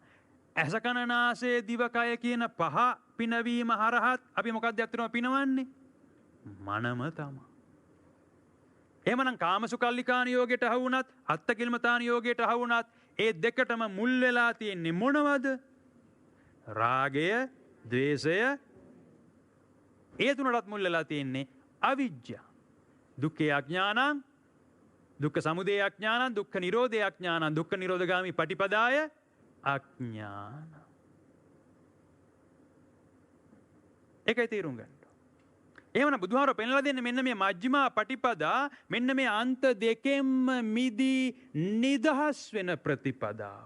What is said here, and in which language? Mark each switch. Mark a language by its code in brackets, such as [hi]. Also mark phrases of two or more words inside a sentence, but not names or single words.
[si] ඇස කන නාසය දිවකය කියන පහ පිනවීම හරහත් අපි මොකක්ද ඇත්තටම පිනවන්නේ? මනම තමයි. එහෙමනම් කාමසුකල්ලිකාන යෝගයට අහු වුණත් අත්තකිලමතාන යෝගයට අහු වුණත් ඒ දෙකටම මුල් වෙලා තියෙන්නේ මොනවද? රාගය, ද්වේෂය. ඒ තුනටත් මුල් වෙලා තියෙන්නේ අවිජ්ජා. [pi] දුක්ඛේ අඥානං, දුක්ඛ සමුදය අඥානං, දුක්ඛ නිරෝධය අඥානං, දුක්ඛ නිරෝධගාමි පටිපදාය අඥාන. [si] ඒකයි තේරුම් ගන්න. එහෙමනම් බුදුහාරෝ පෙන්ලා දෙන්නේ මෙන්න මේ මජ්ක්‍ධිමා පටිපදා මෙන්න මේ අන්ත දෙකෙන්ම මිදී නිදහස් වෙන ප්‍රතිපදාව.